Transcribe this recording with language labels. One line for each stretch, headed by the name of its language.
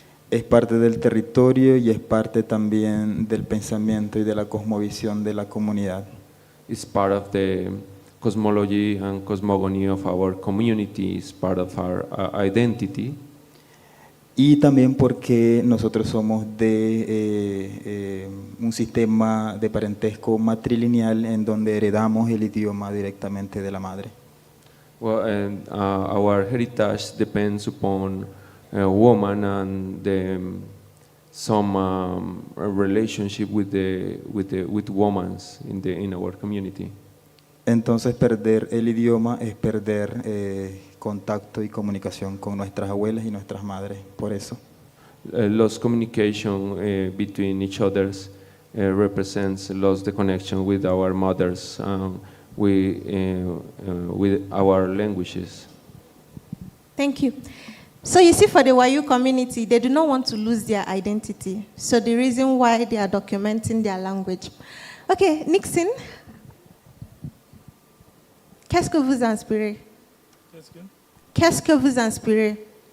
Spanish: Es parte del territorio y es parte también del pensamiento y de la cosmovisión de la comunidad.
English: It's part of the cosmology and cosmogony of our community, it's part of our identity.
Spanish: Y también porque nosotros somos de un sistema de parentesco matrilineal en donde heredamos el idioma directamente de la madre.
English: Well, and our heritage depends upon a woman and some relationship with women in our community.
Spanish: Entonces perder el idioma es perder contacto y comunicación con nuestras abuelas y nuestras madres, por eso.
English: Lost communication between each others represents lost the connection with our mothers, with our languages. Thank you. So you see, for the Wayuu community, they do not want to lose their identity. So the reason why they are documenting their language.
French: Okay, Nixon, qu'est-ce que vous inspirez? Qu'est-ce que vous inspirez?